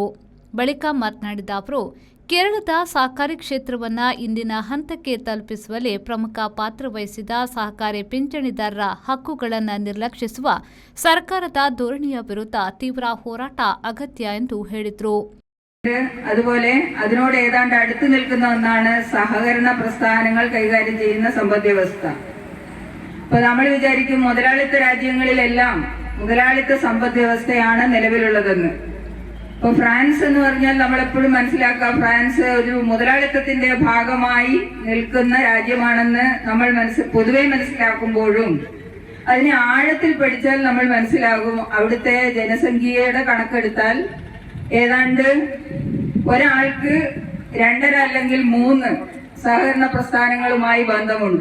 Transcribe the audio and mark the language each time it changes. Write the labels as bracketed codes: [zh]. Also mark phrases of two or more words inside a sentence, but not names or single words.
[kn] ಬಳಿಕ ಮಾತನಾಡಿದ ಅವರು, ಕೇರಳದ ಸಹಕಾರಿ ಕ್ಷೇತ್ರವನ್ನು ಇಂದಿನ ಹಂತಕ್ಕೆ ತಲುಪಿಸುವಲ್ಲಿ ಪ್ರಮುಖ ಪಾತ್ರ ವಹಿಸಿದ ಸಹಕಾರಿ ಪಿಂಚಣಿದಾರರ ಹಕ್ಕುಗಳನ್ನು ನಿರ್ಲಕ್ಷಿಸುವ ಸರ್ಕಾರದ ಧೋರಣೆಯ ವಿರುದ್ಧ ತೀವ್ರ ಹೋರಾಟ ಅಗತ್ಯ ಎಂದು ಹೇಳಿದರು. [ml] അതുപോലെ അതിനോട് ഏതാണ്ട് അടുത്തു നിൽക്കുന്ന ഒന്നാണ് സഹകരണ പ്രസ്ഥാനങ്ങൾ കൈകാര്യം ചെയ്യുന്ന സമ്പദ്വ്യവസ്ഥ. ഇപ്പൊ നമ്മൾ വിചാരിക്കും മുതലാളിത്ത രാജ്യങ്ങളിലെല്ലാം മുതലാളിത്ത സമ്പദ് വ്യവസ്ഥയാണ് നിലവിലുള്ളതെന്ന്. ഇപ്പൊ ഫ്രാൻസ് എന്ന് പറഞ്ഞാൽ നമ്മളെപ്പോഴും മനസ്സിലാക്കുക, ഫ്രാൻസ് ഒരു മുതലാളിത്തത്തിന്റെ ഭാഗമായി നിൽക്കുന്ന രാജ്യമാണെന്ന് നമ്മൾ പൊതുവെ മനസ്സിലാക്കുമ്പോഴും അതിനെ ആഴത്തിൽ പഠിച്ചാൽ നമ്മൾ മനസ്സിലാകും, അവിടുത്തെ ജനസംഖ്യയുടെ കണക്കെടുത്താൽ ഏതാണ്ട് ഒരാൾക്ക് 2 അല്ലെങ്കിൽ 3 സഹകരണ പ്രസ്ഥാനങ്ങളുമായി ബന്ധമുണ്ട്.